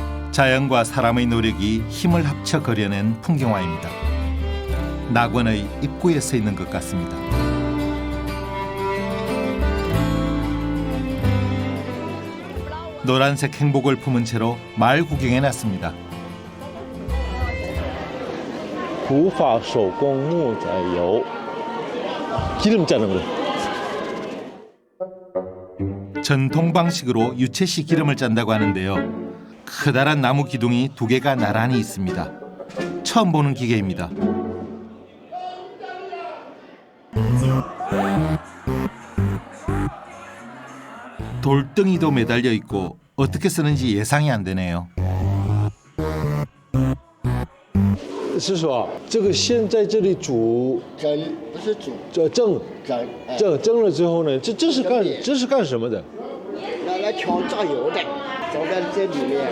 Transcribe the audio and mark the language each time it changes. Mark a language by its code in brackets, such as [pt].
[ko] 자연과 사람의 노력이 힘을 합쳐 그려낸 풍경화입니다. 낙원의 입구에 서 있는 것 같습니다. 노란색 행복을 품은 채로 마을 구경에 났습니다. [zh] 古法手工木仔油 [ko] 기름 짜는 거. 전통 방식으로 유채씨 기름을 짠다고 하는데요. 커다란 나무 기둥이 2개가 나란히 있습니다. 처음 보는 기계입니다. 돌덩이도 매달려 있고 어떻게 쓰는지 예상이 안 되네요. [zh] 师叔啊，这个先在这里煮，蒸不是煮蒸蒸，哎，蒸了之后呢，这是干什么的？来调榨油的，装在这里面，